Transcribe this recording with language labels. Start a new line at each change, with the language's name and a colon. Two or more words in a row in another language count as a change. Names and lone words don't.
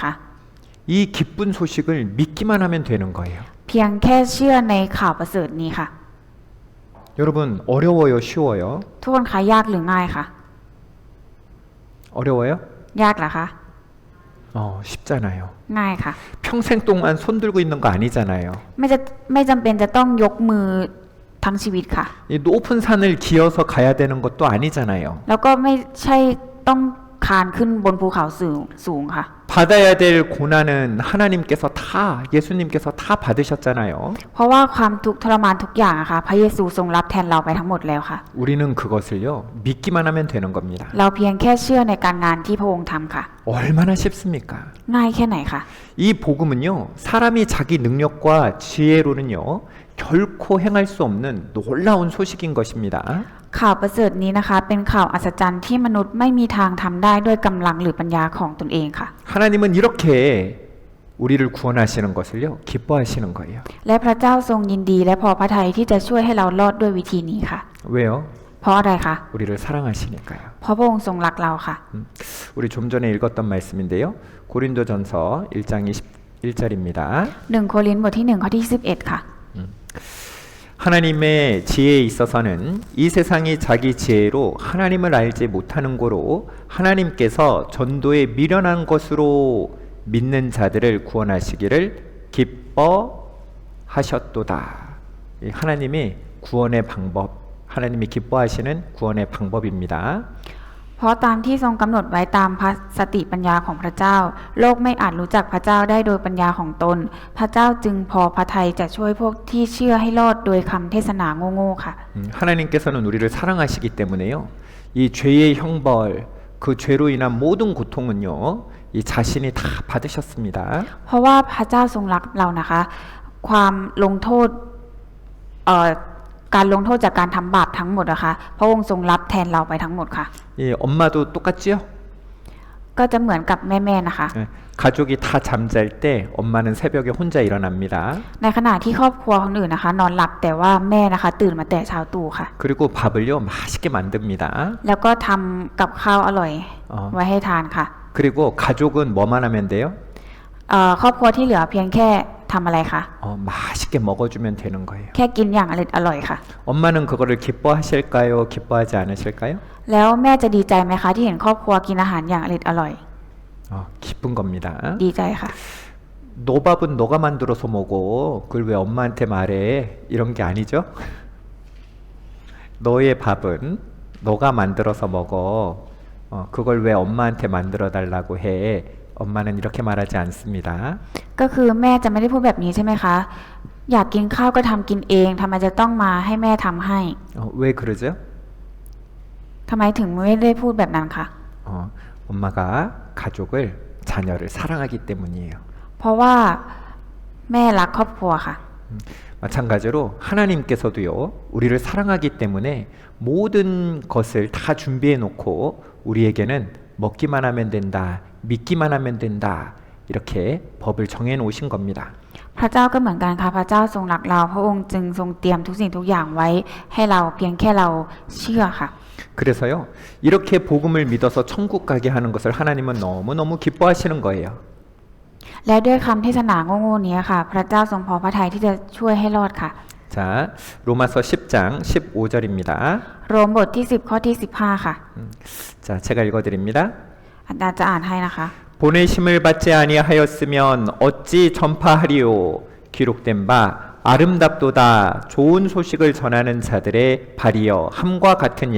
Korean: 이 기쁜 소식을 믿기만 하면 되는 거예요.
Thai: เพียงแค่เชื่อในข่าวประเสริฐนี้ค่ะ
Korean: 여러분 어려워요, 쉬워요?
Thai: ทุกคนคะยากหรือง่ายคะ
Korean: 어려워요?
Thai: ยากเหรอคะ
Korean: 쉽잖아요.
Thai: ง่ายค่ะ
Korean: 평생 동안 손 들고 있는 거 아니잖아요.
Thai: ไม่จำเป็นจะต้องยกมือทั้งชีวิตค่ะ
Korean: 이 높은 산을 기어서 가야 되는 것도 아니잖아요.
Thai: แล้วก็ไม่ใช่ต้องคานขึ้นบนภูเขาสูงค่ะ
Korean: 받아야 될 고난은 하나님께서 다 예수님께서 다 받으셨잖아요.
Thai: เพราะว่าความทุกข์ทรมานทุกอย่างอะค่ะพระเยซูทรงรับแทนเราไปทั้งหมดแล้วค่ะ
Korean: 우리는 그것을요 믿기만 하면 되는 겁니다.
Thai: เราเพียงแค่เชื่อในการงานที่พระองค์ทำค่ะ
Korean: 얼마나 쉽습니까?
Thai: ง่ายแค่ไหนคะ
Korean: 이 복음은요 사람이 자기 능력과 지혜로는요 결코 행할 수 없는 놀라운 소식인 것입니다.
Thai: ข่าวประเสริฐนี้นะคะเป็นข่าวอัศจรรย์ที่มนุษย์ไม่มีทางทำได้ด้วยกำลังหรือปัญญาของตนเองค่ะ
Korean: 하나님은 이렇게 우리를 구원하시는 것을요 기뻐하시는 거예요.
Thai: และพระเจ้าทรงยินดีและพอพระทัยที่จะช่วยให้เรารอดด้วยวิธีนี้ค่ะ
Korean: 왜요?
Thai: เพราะอะไรคะ
Korean: 우리를 사랑하시니까요.
Thai: เพราะพระองค์ทรงรักเราค่ะ
Korean: 우리 좀 전에 읽었던 말씀인데요. 고린도전서 1장 21절입니다.
Thai: 1 โครินธ์บทที่1ข้อที่11ค่ะ
Korean: 하나님의 지혜에 있어서는 이 세상이 자기 지혜로 하나님을 알지 못하는 고로 하나님께서 전도에 미련한 것으로 믿는 자들을 구원하시기를 기뻐하셨도다. 이 하나님이 구원의 방법, 하나님이 기뻐하시는 구원의 방법입니다.
Thai: เพราะตามที่ทรงกำหนดไว้ตามพระสติปัญญาของพระเจ้าโลกไม่อาจรู้จักพระเจ้าได้โดยปัญญาของตนพระเจ้าจึงพอพระทัยจะช่วยพวกที่เชื่อให้รอดโดยคำเทศนาโง่ๆค่ะ
Korean: 하나님께서는 우리를 사랑하시기 때문에요. 이 죄의 형벌, 그 죄로 인한 모든 고통은요. 이 자신이 다 받으셨습니다.
Thai: เพราะว่าพระเจ้าทรงรักเรานะคะ ความลงโทษการลงโทษจากการทำบาปทั้งหมดนะคะพระองค์ทรงรับแทนเราไปทั้งหมดค่ะ
Korean: 예, 엄마도 똑같지요?
Thai: ก็จะเหมือนกับแม่ๆนะคะ
Korean: 예, 가족이 다 잠잘 때 엄마는 새벽에 혼자 일어납니다.
Thai: ในขณะที่ครอบครัวคนอื่นนะคะ นอนหลับแต่ว่าแม่นะคะตื่นมาแต่เช้าตรู่ค่ะ
Korean: 그리고 밥을요 맛있게 만듭니다.
Thai: แล้วก็ทำกับข้าวอร่อยไว้ให้ทานค่ะ
Korean: 그리고 가족은 뭐만 하면 돼요?
Thai: ครอบครัวที่เหลือเพียงแค่ทำอะไรคะ
Korean: 맛있게 먹어주면 되는 거예요.
Thai: แค่กินอย่างอร่อยค่ะ
Korean: 엄마는 그거를 기뻐하실까요? 기뻐하지 않으실까요?
Thai: แล้วแม่จะดีใจไหมคะที่เห็นครอบครัวกินอาหารอย่างอร่อย
Korean: 기쁜 겁니다.
Thai: ดีใจค่ะ
Korean: 너 밥은 너가 만들어서 먹어. 그걸 왜 엄마한테 말해? 이런 게 아니죠? 너의 밥은 너가 만들어서 먹어. 그걸 왜 엄마한테 만들어 달라고 해? 엄마는 이렇게 말하지 않습니다.
Thai: ก็คือแม่จะไม่ได้พูดแบบนี้ใช่ไหมคะ อยากกินข้าวก็ทำกินเองทำไมจะต้องมาให้แม่ทำให้
Korean: 왜 그러죠?
Thai: ทำไมถึงไม่ได้พูดแบบนั้นคะ
Korean: 엄마가 가족을, 자녀를 사랑하기 때문이에요.
Thai: เพราะว่าแม่รักครอบครัวค่ะ
Korean: 마찬가지로 하나님께서도요, 우리를 사랑하기 때문에 모든 것을 다 준비해 놓고 우리에게는 먹기만 하면 된다, 믿기만 하면 된다, 이렇게 법을 정해 놓으신 겁니다.
Thai: พระเจ้าก็เหมือนกันค่ะพระเจ้าทรงรักเราพระองค์จึงทรงเตรียมทุกสิ่งทุกอย่างไว้ให้เราเพียงแค่เราเชื่อค่ะ
Korean: 그래서요, 이렇게 복음을 믿어서 천국 가게 하는 것을 하나님은 너무너무 기뻐하시는 거예요.
Thai: และด้วยคำเทศนาโง่ๆนี้ค่ะ พระเจ้าทรงพอพระทัยที่จะช่วยให้รอดค่ะ
Korean: 자, 로마서 10장 15절입니다.
Thai: โรมบทที่10ข้อที่15ค่ะ
Korean: 자, 제가 읽어드립니다.
Thai: อาจารย์จะอ่านให้นะคะ
Korean: 보내심을 받지 아니하였으면 어찌 전파하리요? 기록된 바 아름답도다 좋은 소식을 전하는 자들의 발이여 함과 같으니라.